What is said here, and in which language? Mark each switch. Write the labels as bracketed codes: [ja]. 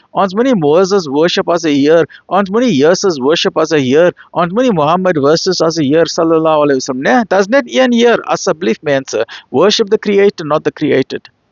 [af] Ons moenie Moses worship as 'n Heer. Ons moenie Jesus worship as 'n Heer. Ons moenie Mohammed worship as 'n Heer [ar] sallallahu alaihi wasallam, [af] né? Daar's net een Heer, asseblief mense. [en] Worship the Creator, not the created.